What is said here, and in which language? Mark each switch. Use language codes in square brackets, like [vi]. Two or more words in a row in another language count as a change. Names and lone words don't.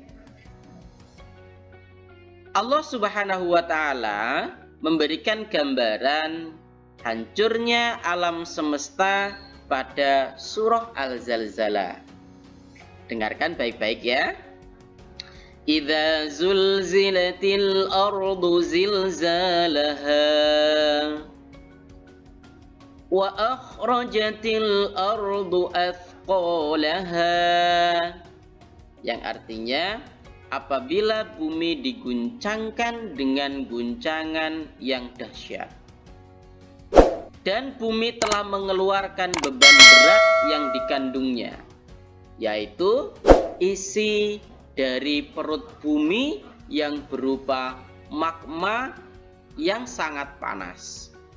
[ar] الله سبحانه وتعالى [id] memberikan gambaran hancurnya alam semesta pada surah Al-Zalzalah. Dengarkan baik-baik ya. [ar] إذا زلزلت الأرض زلزالها وأخرجت الأرض أثقالها, [id] yang artinya apabila bumi diguncangkan dengan guncangan yang dahsyat dan bumi telah mengeluarkan beban berat yang dikandungnya, yaitu isi dari perut bumi yang berupa magma yang sangat panas.